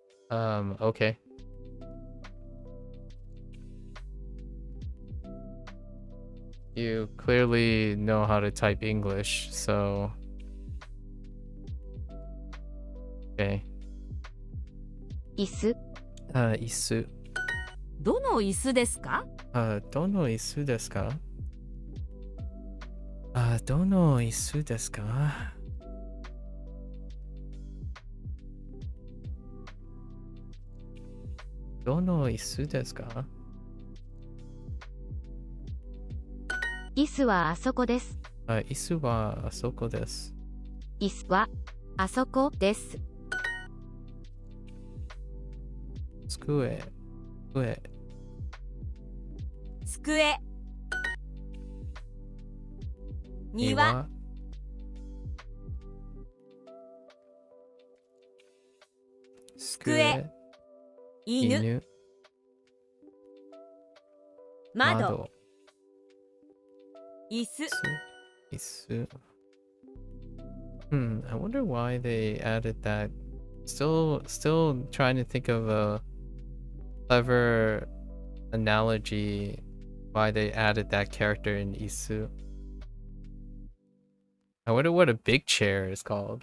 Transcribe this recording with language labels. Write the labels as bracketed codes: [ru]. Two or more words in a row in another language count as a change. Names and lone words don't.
[en] Okay. You clearly know how to type English, so... Okay. [ja] 椅子椅子。どの椅子ですか？どの椅子ですか？どの椅子ですか？どの椅子ですか？椅子はあそこです。椅子はあそこです。椅子はあそこです。机。机。机。庭。机。犬。窓。椅子。 [en] 椅子。I wonder why they added that. Still trying to think of a clever analogy why they added that character in Isu. I wonder what a big chair is called.